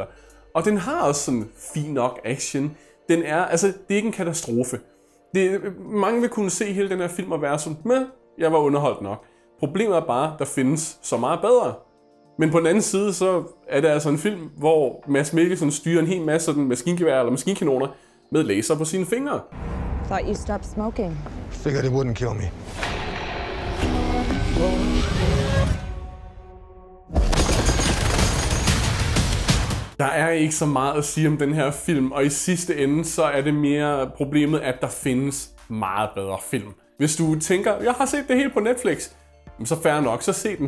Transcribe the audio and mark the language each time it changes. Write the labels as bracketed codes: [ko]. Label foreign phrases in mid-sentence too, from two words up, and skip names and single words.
[da] Og den har også sådan fin nok action. Det er ikke en katastrofe. Mange vil kunne se hele den her film og være sådan, men jeg var underholdt nok. Problemet er bare, der findes så meget bedre. Men på den anden side, så er det altså en film, hvor Mads Mikkelsen styrer en hel masse sådan maskingevær eller maskinkanoner med laser på sine fingre. [en] Thought you stopped smoking. Figured it wouldn't kill me. [da] Der er ikke så meget at sige om den her film, og i sidste ende, så er det mere problemet, at der findes meget bedre film. Hvis du tænker, jeg har set det hele på Netflix, så fair nok, så se den.